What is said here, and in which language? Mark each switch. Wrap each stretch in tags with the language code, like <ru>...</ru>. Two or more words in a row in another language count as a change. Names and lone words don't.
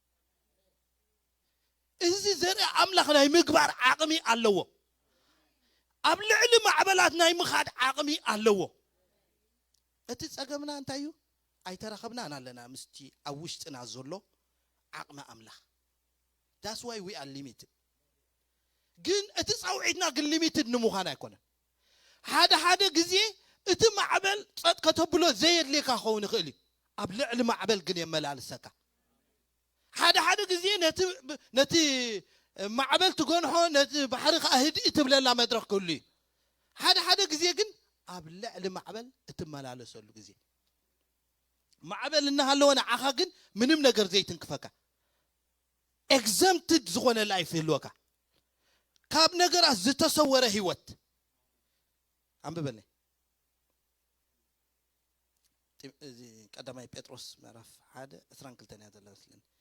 <ti>እዚ ዘርኢ ኣምላኽ ናይ ምግባር ዓቕሚ ኣለዎ ኣብ ልዕሊ ማዕበላት ናይ ምኻድ ዓቕሚ ኣለዎ እቲ ጸገምና እንታይ እዩ ኣይተረኸብናን ኣለና ምስቲ ኣብ ውሽጥና ዘሎ ዓቕሚ ኣምላኽ</ti> <en>that's why we are limited</en> <ti>ግን እቲ ጻውዒትና ግን limited ንምዃን ኣይኮነን ሓደ ግዜ እቲ ማዕበል ጸጥ ከተብሎ ዘየድልካ ኸውን ይኽእል እዩ ኣብ ልዕሊ ማዕበል ግን የመላልሰካ ሓደ ግዜ ነቲ ማዕበል ትጎንሖ ነቲ ባሕሪ ካህድእ ትብለላ መድረኽ ክህሉ እዩ ሓደ ግዜ ግን ኣብ ልዕሊ ማዕበል እትመላለሰሉ ግዜ ማዕበል እናሃለወ ንዓኻ ግን ምንም ነገር ዘይትንክፈካ exempted ዝኾነ ላይፍ ይህልወካ ካብ ነገራት ዝተሰወረ ህይወት አንብበልኝ ቀዳማይ ጴጥሮስ ምዕራፍ 1 22 ያዘላስልን</ti>